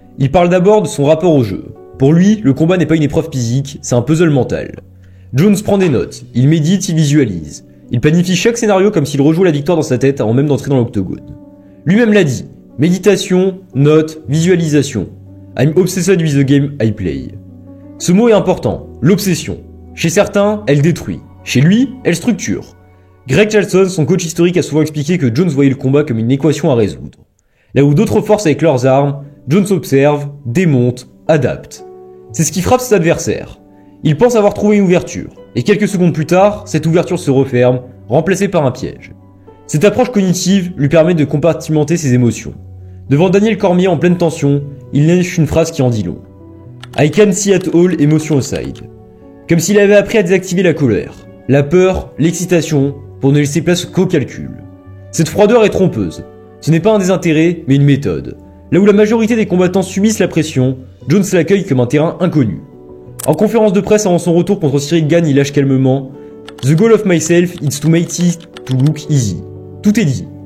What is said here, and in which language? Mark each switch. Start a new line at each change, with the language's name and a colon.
French: Il parle d'abord de son rapport au jeu. Pour lui, le combat n'est pas une épreuve physique, c'est un puzzle mental. Jones prend des notes, il médite, il visualise. Il planifie chaque scénario comme s'il rejoue la victoire dans sa tête avant même d'entrer dans l'octogone. Lui-même l'a dit, méditation, notes, visualisation.
English: I'm obsessed with the game I play.
French: Ce mot est important, l'obsession. Chez certains, elle détruit. Chez lui, elle structure. Greg Charlson, son coach historique, a souvent expliqué que Jones voyait le combat comme une équation à résoudre. Là où d'autres forcent avec leurs armes, Jones observe, démonte, adapte. C'est ce qui frappe ses adversaires. Il pense avoir trouvé une ouverture, et quelques secondes plus tard, cette ouverture se referme, remplacée par un piège. Cette approche cognitive lui permet de compartimenter ses émotions. Devant Daniel Cormier en pleine tension, il lâche une phrase qui en dit long.
English: I can see at all emotion aside.
French: Comme s'il avait appris à désactiver la colère, la peur, l'excitation, pour ne laisser place qu'au calcul. Cette froideur est trompeuse. Ce n'est pas un désintérêt, mais une méthode. Là où la majorité des combattants subissent la pression, Jones l'accueille comme un terrain inconnu. En conférence de presse avant son retour contre Cyril Gane, il lâche calmement «
English: The goal of myself is to make it to look easy
French: ». Tout est dit.